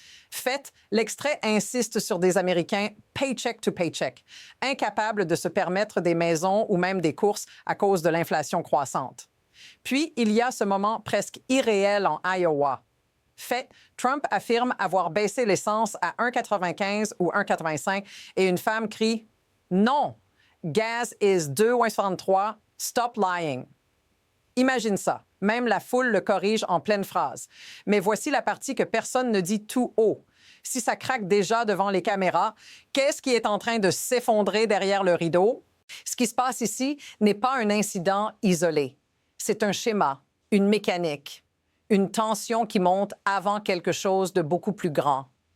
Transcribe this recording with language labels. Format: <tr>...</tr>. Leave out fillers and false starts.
<fr>Fait, l'extrait insiste sur des Américains</fr> <en>paycheck to paycheck,</en> <fr>incapables de se permettre des maisons ou même des courses à cause de l'inflation croissante. Puis, il y a ce moment presque irréel en Iowa. Fait, Trump affirme avoir baissé l'essence à 1,95 ou 1,85 et une femme crie « Non!</fr> <en>Gas is 2,63, stop lying! »</en> <fr>Imagine ça. Même la foule le corrige en pleine phrase. Mais voici la partie que personne ne dit tout haut. Si ça craque déjà devant les caméras, qu'est-ce qui est en train de s'effondrer derrière le rideau? Ce qui se passe ici n'est pas un incident isolé. C'est un schéma, une mécanique, une tension qui monte avant quelque chose de beaucoup plus grand.</fr>